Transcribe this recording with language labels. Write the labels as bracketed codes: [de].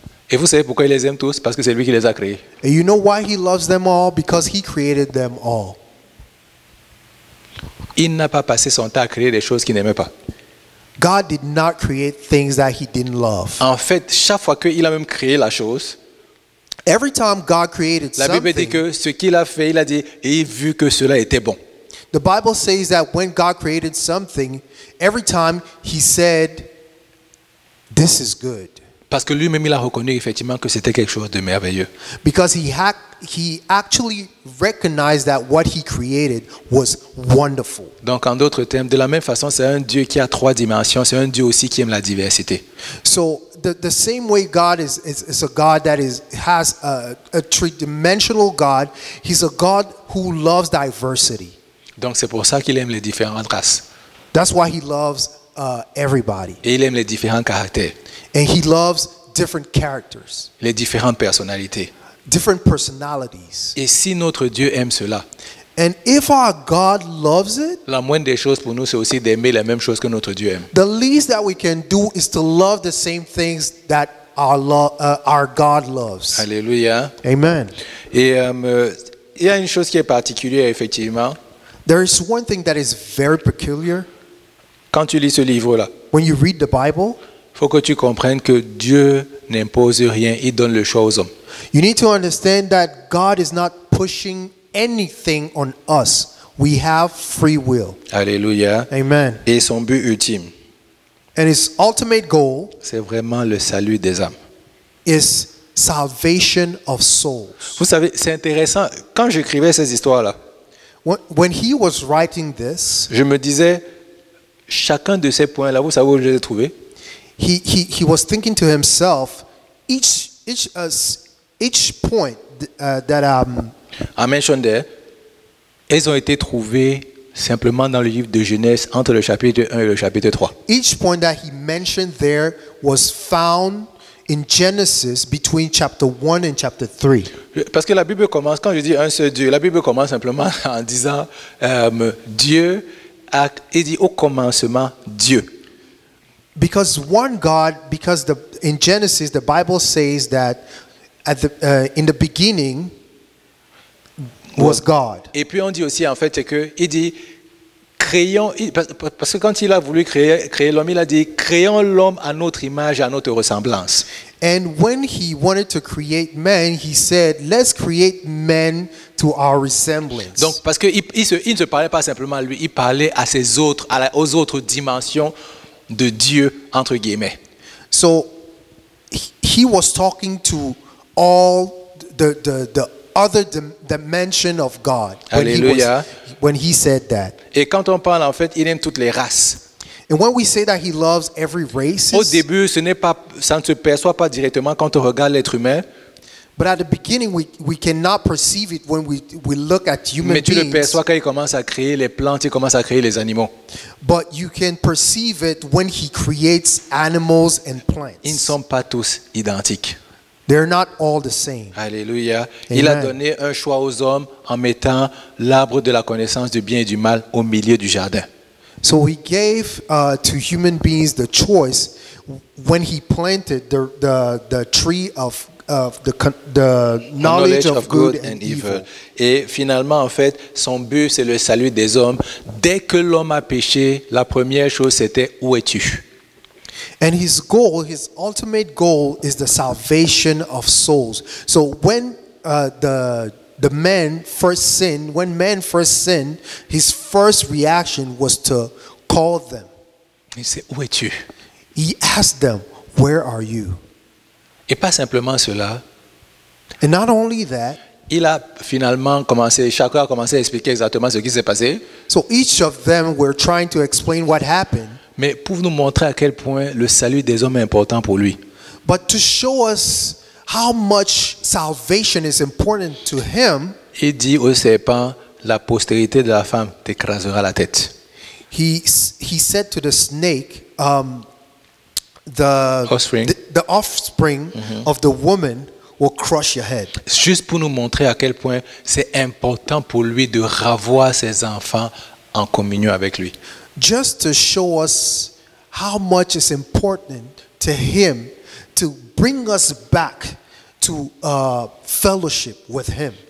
[fr] Et vous savez pourquoi il les aime tous? Parce que c'est lui qui les a créés. [en] And you know why he loves them all? Because he created them all. [fr] Il n'a pas passé son temps à créer des choses qu'il n'aimait pas. [en] God did not create things that he didn't love. [fr] En fait, chaque fois qu'il a même créé la chose, [en] Every time God created [fr] la Bible dit [en] something, [fr] que ce qu'il a fait, il a dit, et vu que cela était bon. [en] the Bible says that when God created something, every time he said, this is good. [fr] Parce que lui-même, il a reconnu effectivement que c'était quelque chose de merveilleux. [en] Because he actually recognized that what he created was wonderful. [fr] Donc, en d'autres termes, de la même façon, c'est un Dieu qui a trois dimensions. C'est un Dieu aussi qui aime la diversité. [en] So the same way God is a God that has a three-dimensional God, he's a God who loves diversity. [fr] Donc, c'est pour ça qu'il aime les différentes races. [en] That's why he loves everybody. [fr] Et il aime les différents caractères, [en] And he loves different characters, [fr] les différentes personnalités. [en] different personalities. [fr] Et si notre Dieu aime cela, [en] And if our God loves it, [fr] la moindre des choses pour nous, c'est aussi d'aimer les mêmes choses que notre Dieu aime. [en] the least that we can do is to love the same things that our God loves. Alléluia. Amen. [fr] Et il y a une chose qui est particulière, effectivement. [en] There is one thing that is very peculiar. [fr] Quand tu lis ce livre-là, [en] When you read the Bible, [fr] il faut que tu comprennes que Dieu n'impose rien, il donne le choix aux hommes. [en] you need to understand that God is not pushing anything on us. We have free will. Alléluia. Amen. [fr] Et son but ultime, [en] And his ultimate goal [fr] c'est vraiment le salut des âmes. [en] is salvation of souls. [fr] Vous savez, c'est intéressant. Quand j'écrivais ces histoires-là, [en] When he was writing this, [fr] je me disais, chacun de ces points-là, vous savez où je les ai trouvés? [en] he was thinking to himself, each point that I mentioned there, [fr] elles ont été trouvées simplement dans le livre de Genèse entre le chapitre 1 et le chapitre 3. [en] each point that he mentioned there was found in Genesis between chapter 1 and chapter 3. [fr] Parce que la Bible commence, quand je dis un seul Dieu, la Bible commence simplement en disant Dieu, il dit au commencement Dieu. [en] Because one God, in Genesis the Bible says that in the beginning was God. [fr] Et puis on dit aussi en fait, c'est que il dit créons, parce que quand il a voulu créer l'homme, il a dit créons l'homme à notre image et à notre ressemblance. [en] And when he wanted to create man, he said, let's create men to our resemblance. [fr] Donc parce qu'il ne se parlait pas simplement à lui, il parlait à ses autres, aux autres dimensions de Dieu entre guillemets. [en] So he was talking to all the other dimension of God Alléluia. when he said that. [fr] Et quand on parle en fait, il aime toutes les races. [en] And when we say that he loves every race, [fr] Au début, ça ne se perçoit pas directement quand on regarde l'être humain, [en] but at the beginning we cannot perceive it when we look at human [fr] mais tu le [en] beings. [fr] perçois quand il commence à créer les plantes, il commence à créer les animaux. [en] But you can perceive it when he creates animals and plants. [fr] Ils ne sont pas tous identiques. [en] They're not all the same. [fr] Alléluia. Il a Amen. donné un choix aux hommes en mettant l'arbre de la connaissance du bien et du mal au milieu du jardin. [en] So he gave to human beings the choice when he planted the tree of the knowledge of good and evil. [fr] Et finalement, en fait, son but, c'est le salut des hommes. Dès que l'homme a péché, la première chose, c'était où es-tu? [en] And his ultimate goal is the salvation of souls. So when the man first sinned, when man first sinned, his first reaction was to call them. [fr] Il sait, où es-tu? [en] He asked them, "Where are you?" [fr] Et pas simplement cela. [en] And not only that, [fr] Il a finalement commencé, chacun a commencé à expliquer exactement ce qui s'est passé. [en] so each of them were trying to explain what happened. [fr] Mais pour nous montrer à quel point le salut des hommes est important pour lui. [en] But to show us how much salvation is important to him, [fr] Il dit au serpent, la postérité de la femme t'écrasera la tête. [en] he said to the snake, the Offspring. the offspring of the woman will crush your head. [fr] Juste pour nous montrer à quel point c'est important pour lui de revoir ses enfants en communion avec lui. [en] Just to show us how much it's important to him to bring us back to fellowship with him.